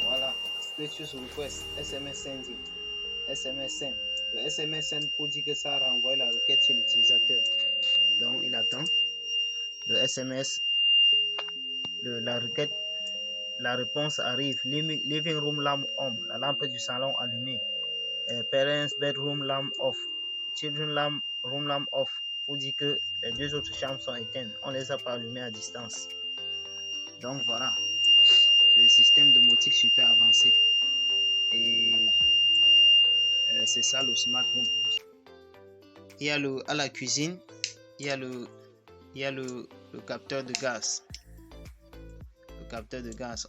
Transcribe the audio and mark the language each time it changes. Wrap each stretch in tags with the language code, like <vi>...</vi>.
<en>Voilà, status request, SMS sending, SMS send.</en> <fr>Le SMS send pour dire que ça renvoie la requête chez l'utilisateur. Donc, il attend. Le SMS, la requête, la réponse arrive.</fr> <en>Living room lamp on,</en> <fr>la lampe du salon allumée.</fr> <en>Parents bedroom lamp off. Children room lamp off.</en> <fr>Pour dire que les deux autres chambres sont éteintes. On les a pas allumées à distance. Donc voilà. C'est le système domotique super avancé. Et c'est ça le smart home. Il y a à la cuisine, il y a le capteur de gaz. Le capteur de gaz.</fr>